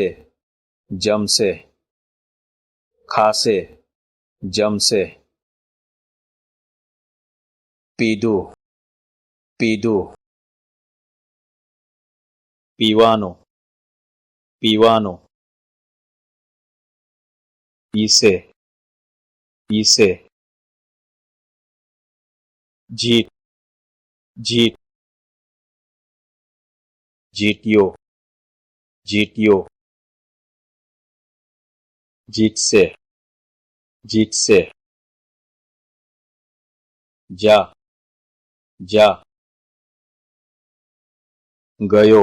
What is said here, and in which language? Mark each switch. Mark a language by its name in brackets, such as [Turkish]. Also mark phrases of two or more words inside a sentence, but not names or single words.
[Gujarati] જમશે. ખાશે. જમશે. પીધું. પીધું. પીવાનું. पीवानुं. पीसे. પીશે. જીત. जीत. जीत्यो. જીત્યો. જીતશે. જીતશે. જા. જા. ગયો.